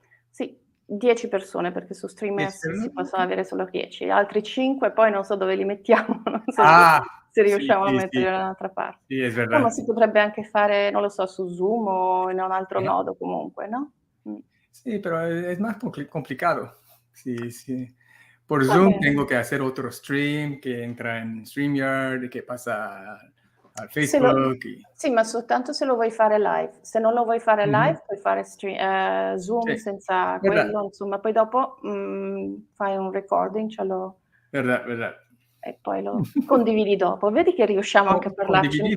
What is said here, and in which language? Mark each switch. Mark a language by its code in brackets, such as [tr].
[it] Sì, 10 persone, perché su StreamYard si possono avere solo 10, altri 5 poi non so dove li mettiamo, non so se riusciamo a metterli da un'altra parte. Sì, è [es] verdad. [it] Ma si potrebbe anche fare, non lo so, su Zoom o in un altro modo comunque, no? [es] Sí, pero es más complicado. Sí. Por Zoom tengo que hacer otro stream que entra en StreamYard, que pasa al Facebook. [it] Sì, ma soltanto se lo vuoi fare live. Se non lo vuoi fare live, puoi fare Zoom senza quello, insomma. Poi dopo fai un recording, [es] Verdad. [it] E poi lo condividi dopo. Vedi che riusciamo anche a parlarci.